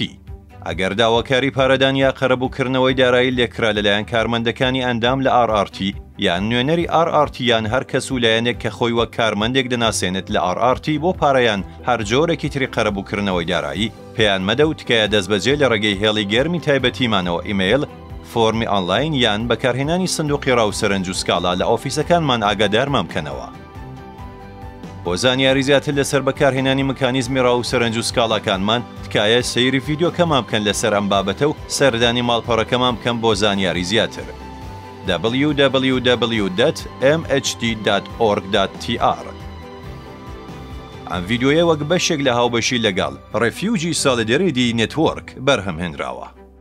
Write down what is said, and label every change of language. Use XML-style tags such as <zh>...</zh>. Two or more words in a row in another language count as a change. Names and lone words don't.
<ckb>ئەگەر داواکاری پارەدان یا قەرەبووکردنەوەی دارایی لێکرا لەلایەن کارمەندەکانی ئەندام لە RRT یان نوێنەری RRT یان هەر کەس و لایەنێک کە خۆی وەک کارمەندێک دەناسێنێت لە RRT بۆ پارەیان هەر جۆرێکی تری قەرەبووکردنەوەی دارایی پێیان مەدە و تکایە دەستبەجێ لە ڕێگەی هێڵی گەرمی تایبەتیمانەوە ئیمەیل، فۆرمی ئۆنلاین یان بەکارهێنانی سندوقی ڕاوسەرنج و سکاڵا لە ئۆفیسەکانمان ئاگادارمان بکەنەوە. بۆ زانیاری زیاتر لەسەر بەکارهێنانی مکانیزمی ڕاوسەرنج و سکاڵاکانمان تکایە سەیری ڤیدیۆکەمان بکەن لەسەر ئەم بابەتە و سەردانی ماڵپەڕەکەمان بکەن بۆ زانیاری زیاتر. www.mhd.org.tr ئەم ڤیدیۆیە وەک بەشێک لە هاوبەشی لەگەڵ ڕێفیوجی سۆلیدەریتی نێتوۆرک بەرهەمهێنراوە.</ckb>